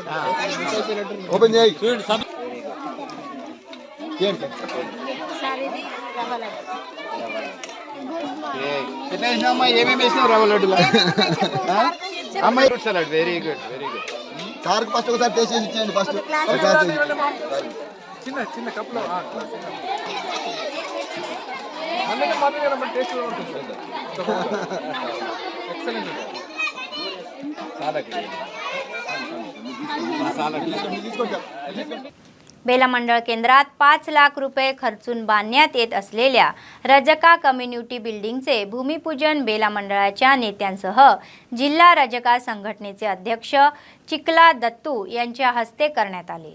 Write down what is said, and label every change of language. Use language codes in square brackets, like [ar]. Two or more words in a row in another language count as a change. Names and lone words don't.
[te] ఓపెన్ చేయి ఎట్లా వేసినావు ఏమేమి వేసినావు రవ్వ లడ్డులో అమ్మాయి [en] fruit salad very good [te] సార్కి ఫస్ట్ ఒకసారి టేస్ట్ చేసి ఇచ్చేయండి ఫస్ట్ చిన్న చిన్న కప్లో టేస్ట్ ఉంటుంది ఎక్సలెంట్ [mr] बेला मंडळ केंद्रात 5 लाख रुपये खर्चून बांधण्यात येत असलेल्या रजका [en] community building [mr] भूमिपूजन बेला मंडळाच्या नेत्यांसह जिल्हा रजका संघटनेचे अध्यक्ष चिकला दत्तू यांच्या हस्ते करण्यात आले।